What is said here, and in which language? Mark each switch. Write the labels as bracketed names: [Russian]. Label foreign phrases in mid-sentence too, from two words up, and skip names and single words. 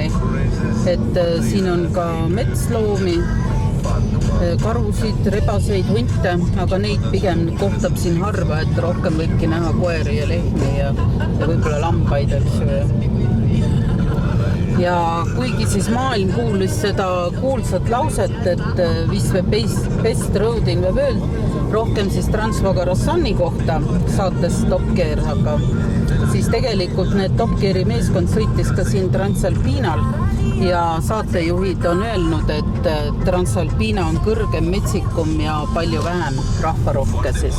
[Estonian] Et siin on ka metsloomi, karusid, rebaseid, hunte, aga neid pigem kohtab siin harva, et rohkem võibki näha koeri ja lehmi ja võib-olla lambaid, eks ju. Ja kuigi siis maailm kuulis seda kuulsat lauset, et Visve [English] best road in the world, [Estonian] rohkem siis Transfogarassani kohta saates Top Gear, aga siis tegelikult need Top Geari meeskond sõitis ka siin Transalpinal ja saatejuhid on öelnud, et Transalpina on kõrgem, metsikum ja palju vähem rahvarohke siis.